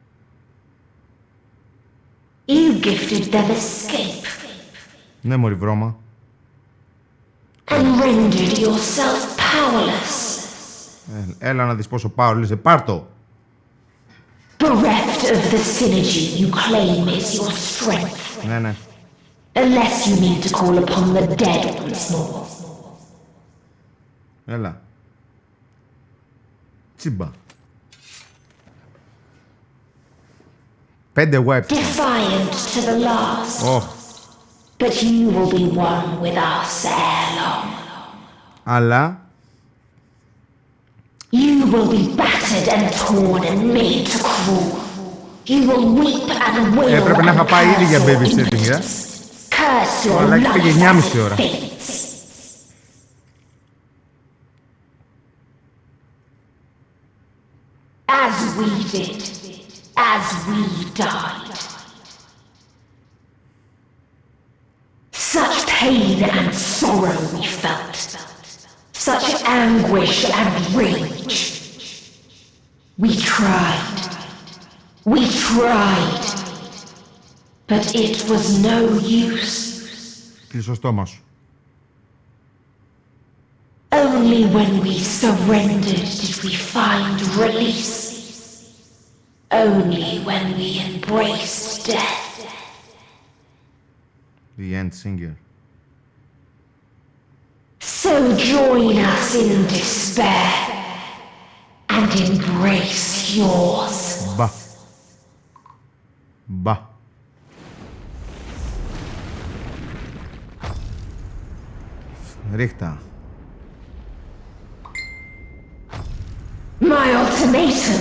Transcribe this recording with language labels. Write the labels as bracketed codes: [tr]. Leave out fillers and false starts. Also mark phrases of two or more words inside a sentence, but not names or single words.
[en] You gifted them escape [el] Ναι, μωρή βρώμα. [en] and rendered yourself powerless. [el] Έλα να δεις πόσο powerless είσαι. Πάρ' το! [en] Bereft of the synergy you claim is your strength. [el] Ναι, ναι. [en] Unless you mean to call upon the dead once more. [el] Έλα. Τσίμπα. [en] 5 wipes. Defiant to the last. Oh. But you will be one with us ere long. [el] Αλλά... [en] You will be battered and torn and made to crawl. You will weep and wail. [el] Έπρεπε να είχα πάει ήδη για babysitting, [en] Curse your [el] αλλά [en] love [el] πήγε 9,5 ώρα. [en] As we did, as we died. Such pain and sorrow we felt, such anguish and rage. We tried, but it was no use. [el] Κλείσω το στόμα σου. [en] Only when we surrendered did we find release. Only when we embraced death. The end singer. So join us in despair and embrace yours. [el] Μπα. Μπα. Ρίχτα. [en] My ultimatum.